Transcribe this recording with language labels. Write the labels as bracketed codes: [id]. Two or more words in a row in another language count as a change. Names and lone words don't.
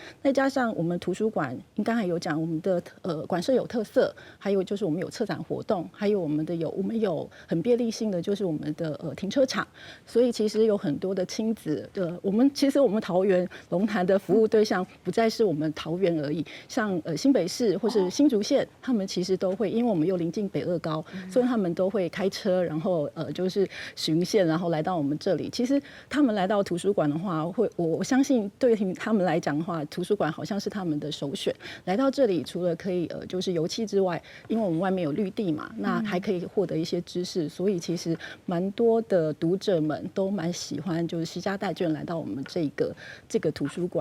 [zh] 再加上我們圖書館，剛才有講我們的館舍有特色，還有就是我們有策展活動，還有我們有很便利性的就是我們的停車場，所以其實有很多的親子的。其實我們桃園龍潭的服務對象不再是我們桃園而已，像新北市或是新竹縣，他們其實都會，因為我們又臨近北二高，所以他們都會開車，然後就是巡線，然後來到我們這裡。其實他们来到图书馆的话，我相信对于他们来讲的话，图书馆好像是他们的首选。来到这里，除了可以就是游憩之外，因为我们外面有绿地嘛，那还可以获得一些知识，所以其实蛮多的读者们都蛮喜欢，就是携家带眷来到我们这个图书馆。